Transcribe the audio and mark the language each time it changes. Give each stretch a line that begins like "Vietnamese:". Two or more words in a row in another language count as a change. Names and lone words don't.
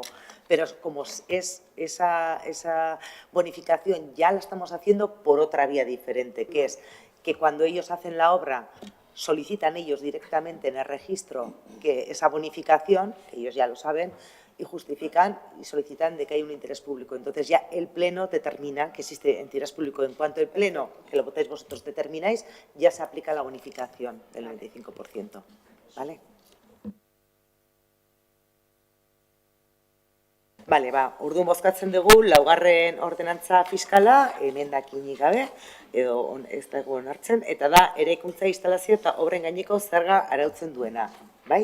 Spanish: Pero como es esa bonificación ya la estamos haciendo por otra vía diferente, que es que cuando ellos hacen la obra solicitan ellos directamente en el registro que esa bonificación, que ellos ya lo saben, y justifican y solicitan de que hay un interés público. Entonces ya el Pleno determina que existe interés público. En cuanto el Pleno, que lo votáis vosotros, determináis, ya se aplica la bonificación del 95%. ¿Vale?
Basque: Bale, orduan bozkatzen dugu, laugarren ordenantza fiskala, emendakinik gabe, edo ez dago onartzen, eta da, eraikuntza instalazio eta obren gaineko zerga arautzen duena. Bai?